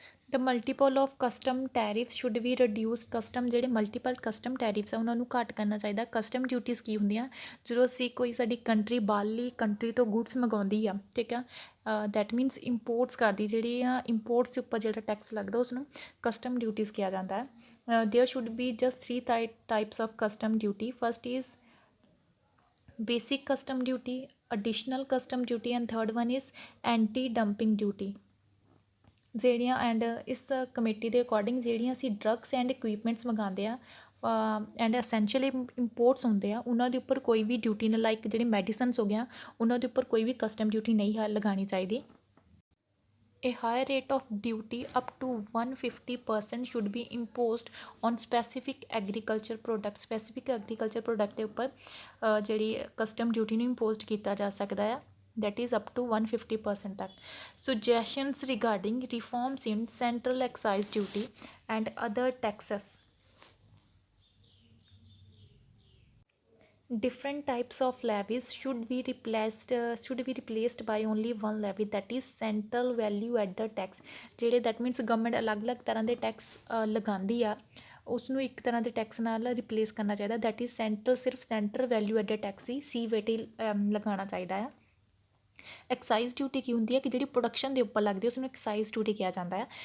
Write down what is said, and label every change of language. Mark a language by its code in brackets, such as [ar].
[en] The multiple of custom tariffs should we reduce. [pa] Custom ਜਿਹੜੇ multiple custom tariffs ਆ ਉਹਨਾਂ ਨੂੰ ਘੱਟ ਕਰਨਾ ਚਾਹੀਦਾ। ਕਸਟਮ ਡਿਊਟੀਜ਼ ਕੀ ਹੁੰਦੀਆਂ ਜਦੋਂ ਅਸੀਂ ਕੋਈ ਸਾਡੀ ਕੰਟਰੀ ਬਾਹਰਲੀ ਕੰਟਰੀ ਤੋਂ ਗੁੱਡਸ ਮੰਗਾਉਂਦੀ ਆ ਠੀਕ ਆ ਦੈਟ ਮੀਨਸ ਇੰਪੋਰਟਸ ਕਰਦੀ ਜਿਹੜੀ ਆ ਇੰਪੋਰਟਸ ਦੇ ਉੱਪਰ ਜਿਹੜਾ ਟੈਕਸ ਲੱਗਦਾ ਉਸਨੂੰ ਕਸਟਮ ਡਿਊਟੀਜ਼ ਕਿਹਾ ਜਾਂਦਾ ਹੈ। [en] There should be just 3 types of custom duty. First is basic custom duty, additional custom duty and third one is anti dumping duty। [pa] ਜਿਹੜੀਆਂ ਐਂਡ ਇਸ ਕਮੇਟੀ ਦੇ ਅਕੋਰਡਿੰਗ ਜਿਹੜੀਆਂ ਅਸੀਂ ਡਰੱਗਸ ਐਂਡ ਇਕਵਿਪਮੈਂਟਸ ਮੰਗਾਉਂਦੇ ਆ and essential ਇੰਪੋਰਟਸ ਹੁੰਦੇ ਆ ਉਹਨਾਂ ਦੇ ਉੱਪਰ ਕੋਈ ਵੀ ਡਿਊਟੀ ਨਾ, ਲਾਈਕ ਜਿਹੜੇ ਮੈਡੀਸਨਸ ਹੋ ਗਿਆ ਉਹਨਾਂ ਦੇ ਉੱਪਰ ਕੋਈ ਵੀ ਕਸਟਮ ਡਿਊਟੀ ਨਹੀਂ ਲਗਾਉਣੀ ਚਾਹੀਦੀ। [en] A higher rate of duty up to 150% should be imposed on specific agriculture products। [pa] specific agriculture product ਦੇ ਉੱਪਰ ਜਿਹੜੀ ਕਸਟਮ ਡਿਊਟੀ ਨੂੰ ਇੰਪੋਜ਼ਡ ਕੀਤਾ ਜਾ ਸਕਦਾ ਆ, [en] that is up to 150% [pa] ਤੱਕ। [en] Suggestions regarding reforms in central excise duty and other taxes। Different types of levies should be replaced by only one levy, that is central value added tax। [pa] ਜਿਹੜੇ [en] that means [pa] government ਅਲੱਗ-ਅਲੱਗ ਤਰ੍ਹਾਂ ਦੇ tax ਲਗਾਉਂਦੀ ਆ ਉਸ ਨੂੰ ਇੱਕ ਤਰ੍ਹਾਂ ਦੇ ਟੈਕਸ ਨਾਲ ਰਿਪਲੇਸ ਕਰਨਾ ਚਾਹੀਦਾ, that is ਸਿਰਫ ਸੈਂਟਰ ਵੈਲਿਊ ਐਡਡ ਟੈਕਸ ਹੀ CVT ਲਗਾਉਣਾ ਚਾਹੀਦਾ ਆ। ਐਕਸਾਈਜ਼ ਡਿਊਟੀ ਕੀ ਹੁੰਦੀ ਹੈ ਕਿ ਜਿਹੜੀ ਪ੍ਰੋਡਕਸ਼ਨ ਦੇ ਉੱਪਰ ਲੱਗਦੀ ਹੈ ਉਸਨੂੰ ਐਕਸਾਈਜ਼ ਡਿਊਟੀ ਕਿਹਾ ਜਾਂਦਾ ਹੈ।